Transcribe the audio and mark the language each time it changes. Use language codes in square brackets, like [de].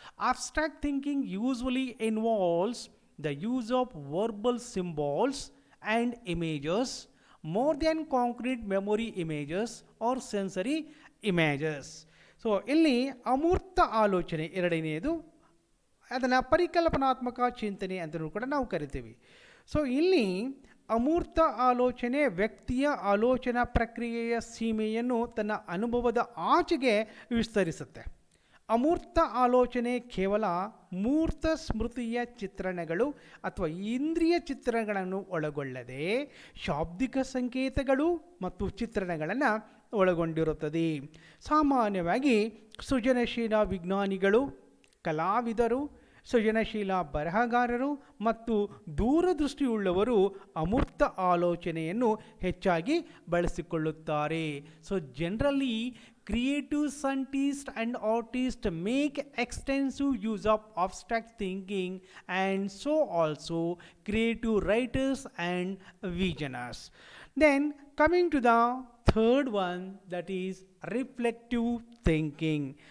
[en] Abstract thinking usually involves the use of verbal symbols and images more than concrete memory images or sensory images. So [kn] ಇಲ್ಲಿ ಅಮೂರ್ತ ಆಲೋಚನೆ ಎರಡನೆಯದು ಅದನ್ನು ಪರಿಕಲ್ಪನಾತ್ಮಕ ಚಿಂತನೆ ಅಂತಲೂ ಕೂಡ ನಾವು ಕರಿತೀವಿ. ಸೊ ಇಲ್ಲಿ ಅಮೂರ್ತ ಆಲೋಚನೆ ವ್ಯಕ್ತಿಯ ಆಲೋಚನಾ ಪ್ರಕ್ರಿಯೆಯ ಸೀಮೆಯನ್ನು ತನ್ನ ಅನುಭವದ ಆಚೆಗೆ ವಿಸ್ತರಿಸುತ್ತೆ. ಅಮೂರ್ತ ಆಲೋಚನೆ ಕೇವಲ ಮೂರ್ತ ಸ್ಮೃತಿಯ ಚಿತ್ರಣಗಳು ಅಥವಾ ಇಂದ್ರಿಯ ಚಿತ್ರಣಗಳನ್ನು ಒಳಗೊಳ್ಳದೆ ಶಾಬ್ದಿಕ ಸಂಕೇತಗಳು ಮತ್ತು ಚಿತ್ರಣಗಳನ್ನು ಒಳಗೊಂಡಿರುತ್ತದೆ. ಸಾಮಾನ್ಯವಾಗಿ ಸೃಜನಶೀಲ ವಿಜ್ಞಾನಿಗಳು, ಕಲಾವಿದರು, ಸೃಜನಶೀಲ ಬರಹಗಾರರು ಮತ್ತು ದೂರದೃಷ್ಟಿಯುಳ್ಳವರು ಅಮೂರ್ತ ಆಲೋಚನೆಯನ್ನು ಹೆಚ್ಚಾಗಿ ಬಳಸಿಕೊಳ್ಳುತ್ತಾರೆ. [en] So generally creative scientists and artists make extensive use of abstract thinking, and so also creative writers and visionaries. Then coming to the third one, that is reflective thinking.